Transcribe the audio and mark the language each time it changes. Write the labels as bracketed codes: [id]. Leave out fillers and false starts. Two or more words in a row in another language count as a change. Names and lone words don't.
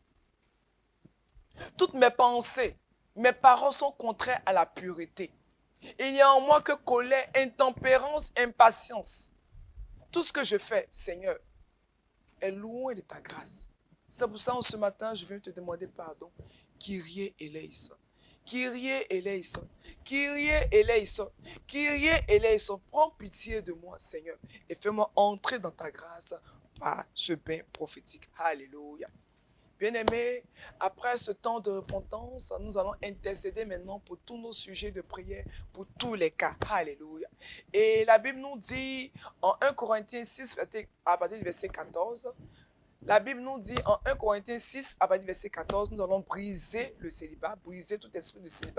[fr] Toutes mes pensées, mes paroles sont contraires à la pureté. Il n'y a en moi que colère, intempérance, impatience. Tout ce que je fais, Seigneur, est loin de ta grâce. C'est pour ça, ce matin, je viens te demander pardon. [el] Κύριε ἐλέησον. Κύριε ἐλέησον. Κύριε ἐλέησον. Κύριε ἐλέησον. [fr] Prends pitié de moi, Seigneur, et fais-moi entrer dans ta grâce par ce bain prophétique. Alléluia. Bien-aimés, après ce temps de repentance, nous allons intercéder maintenant pour tous nos sujets de prière, pour tous les cas. Alléluia. Et la Bible nous dit en 1 Corinthiens 6, à partir du verset 14, la Bible nous dit en 1 Corinthiens 6, à partir du verset 14, nous allons briser le célibat, briser tout esprit de célibat.